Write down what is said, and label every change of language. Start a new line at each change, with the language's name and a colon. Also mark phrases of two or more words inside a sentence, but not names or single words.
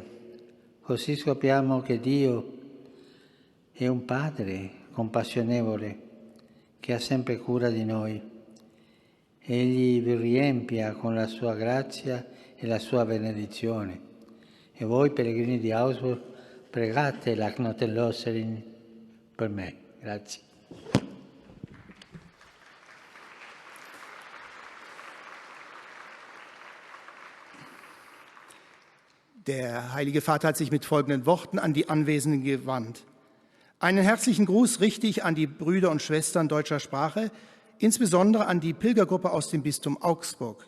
Italian: Così scopriamo che Dio è un Padre compassionevole che ha sempre cura di noi. Egli vi riempia con la sua grazia e la sua benedizione. E voi, pellegrini di Augsburg, pregate la Knottenlöserin per me. Grazie.
German: Der Heilige Vater hat sich mit folgenden Worten an die Anwesenden gewandt. Einen herzlichen Gruß richte ich an die Brüder und Schwestern deutscher Sprache, insbesondere an die Pilgergruppe aus dem Bistum Augsburg.